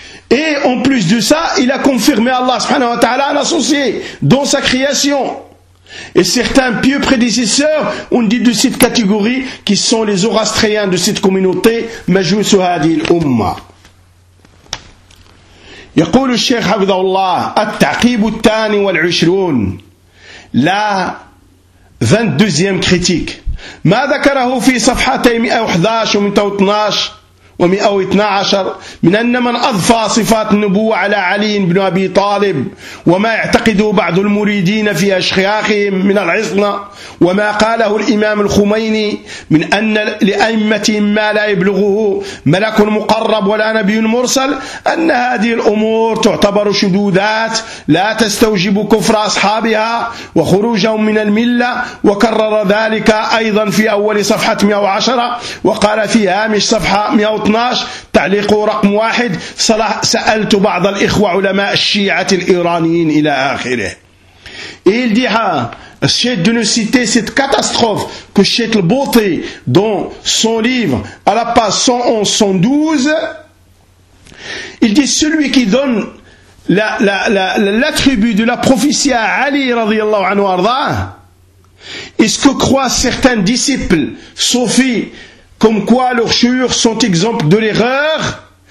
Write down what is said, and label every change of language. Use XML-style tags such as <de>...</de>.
<fr>Et en plus de ça, il a confirmé Allah subhanahu wa ta'ala un associé dans sa création. Et certains pieux prédécesseurs ont dit de cette catégorie qui sont les zoroastriens de cette communauté</fr> <ar>majus hadhihi al-umma. يقول الشيخ حفظه الله التعقيب الثاني والعشرون لا</ar> <fr>22e critique.</fr> <ar>ما ذكره في صفحتين 111 و112 112 من أن من أضفى صفات النبوة على علي بن أبي طالب وما يعتقده بعض المريدين في أشخاخهم من العصمة وما قاله الإمام الخميني من أن لأئمة ما لا يبلغه ملك مقرب ولا نبي مرسل، أن هذه الأمور تعتبر شذوذات لا تستوجب كفر أصحابها وخروجهم من الملة، وكرر ذلك أيضا في أول صفحة 110 وقال في هامش صفحة 112 تعليق رقم 1 سألت بعض الإخوة علماء الشيعة الإيرانيين إلى آخره.</ar> <fr>Il dit, c'est de nous citer cette catastrophe que Cheikh Al-Bouti, dans son livre, à la page 111-112, il dit, celui qui donne l'attribut de la prophétie à Ali, radiyallahu anhu arda, est-ce que croient certains disciples, soufis, comme quoi leurs chouyours sont exemple de l'erreur?</fr>